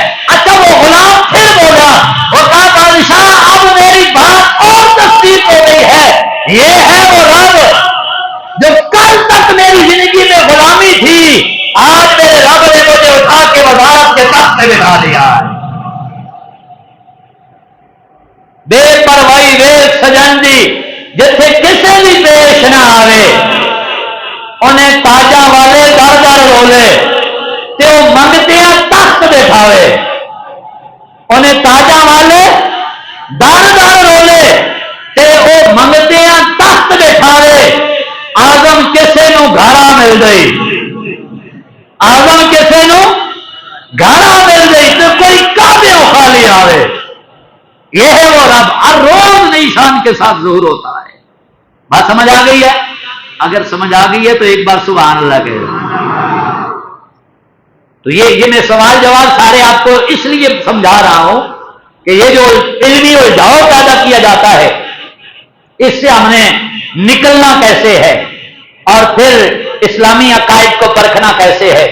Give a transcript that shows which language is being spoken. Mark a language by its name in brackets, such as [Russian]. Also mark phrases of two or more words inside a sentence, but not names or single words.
[Urdu] اچھا وہ غلام پھر بولا, وہ کہا بادشاہ اب میری بات اور تصدیق ہو گئی ہے. یہ ہے وہ رب جو کل تک میری زندگی میں غلامی تھی, آج میرے رب نے مجھے اٹھا کے وزارت کے تخت پہ بٹھا دیا ہے. [Punjabi] بے پرواہی بے سجن دی جتھے کسے بھی پیش نہ آوے انہیں تاجاں والے در در رولے تے وہ منگتیاں تخت بٹھاوے. انہیں تاجاں والے در در رولے تے وہ منگتیاں تخت بٹھاوے. آزم کسے نو گھڑا مل گئی, آزم کسے نو گھڑا مل گئی تو کوئی کعبے خالی آوے. [Urdu] یہ ہے وہ رب ہر روز نئی شان کے ساتھ ظہور ہوتا ہے. بات سمجھ آ گئی ہے؟ اگر سمجھ آ گئی ہے تو ایک بار [Arabic] سبحان اللہ [Urdu] کہے. تو یہ میں سوال جواب سارے آپ کو اس لیے سمجھا رہا ہوں کہ یہ جو علمی الجھاؤ پیدا کیا جاتا ہے اس سے ہم نے نکلنا کیسے ہے اور پھر اسلامی عقائد کو پرکھنا کیسے ہے.